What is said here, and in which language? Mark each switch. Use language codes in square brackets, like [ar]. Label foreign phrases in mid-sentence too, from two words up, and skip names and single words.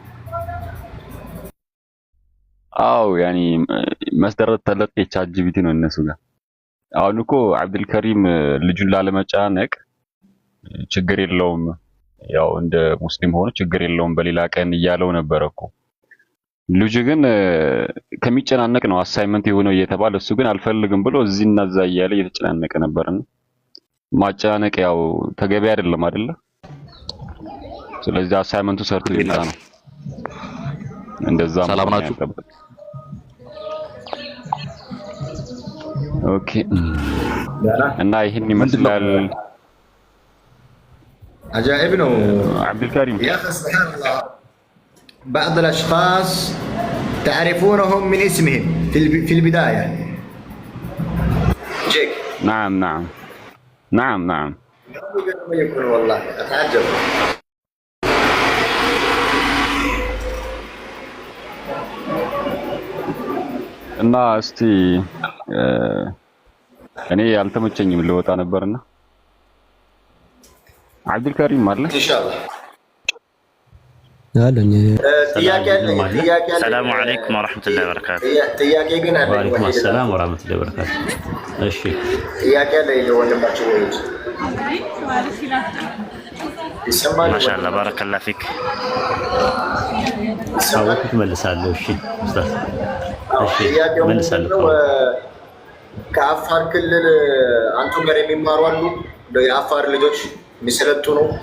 [am] አው ያኒ መስደረት ተለቅ የቻትጂፒቲ ነው እነሱ ጋር። አሁን እኮ አብዱልከሪም ልጁን ላለመጫነቅ ችግር የለውም ያው እንደ ሙስሊም ሆኖ ችግር የለውም በሌላ ቀን እያለው ነበር እኮ። ልጁ ግን ከሚጨናነቅ ነው አሳይመንት የሆነው እየተባለ እሱ ግን አልፈልግም ብሎ እዚህ እና እዛ እያለ እየተጨናነቀ ነበርና ማጨናነቅ ያው ተገቢ አይደለም አይደለ? ስለዚህ አሳይመንቱ ሰርቶ ይላል ነው እንደዛ። ሰላም ናችሁ? ኦኬ። እና ይሄን ይመስላል። عجائب ነው [ar] عبد الكريم. يا اخي سبحان الله بعض الاشخاص تعرفونهم من اسمهم في البدايه. جيك نعم نعم نعم نعم يكون والله اتعجب. [am] እና እስቲ እኔ ያልተመቸኝም ልወጣ ነበርና عبد الكريم مالك [ar] ان شاء الله. السلام عليكم ورحمة الله وبركاته. وعليكم السلام ورحمة الله وبركاته. [am] እሺ ጥያቄ ላይ ለወንድማችሁ ወይ ይሰማል? [ar] ما شاء الله بارك الله فيك። [am] አውቁት መልሳለሁ። እሺ ኡስታዝ፣ እሺ መልሳለሁ። ከአፋር ክልል አንቱ ጋር የሚማሩ አሉ የአፋር ልጆች የሚሰለጥኑ?